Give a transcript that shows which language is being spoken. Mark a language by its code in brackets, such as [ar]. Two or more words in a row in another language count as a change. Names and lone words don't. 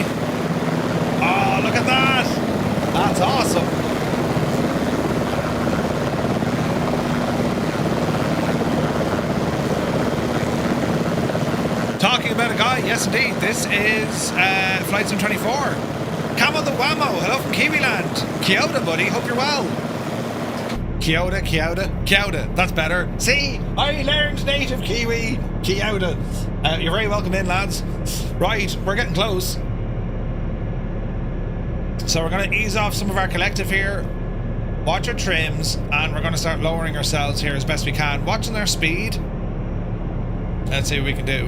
[en] Oh, look at that! That's awesome. Talking about a guy, yes indeed, this is Flight Sim 24. Camo the Whammo, hello from Kiwiland. [mi] Kia ora, [en] buddy, hope you're well. [mi] Kia ora, kia ora, kia ora, [en] that's better. See, I learned native Kiwi. [mi] Kia ora. [en] You're very welcome in, lads. Right, we're getting close. So we're going to ease off some of our collective here. Watch our trims, and we're going to start lowering ourselves here as best we can. Watching our speed. Let's see what we can do.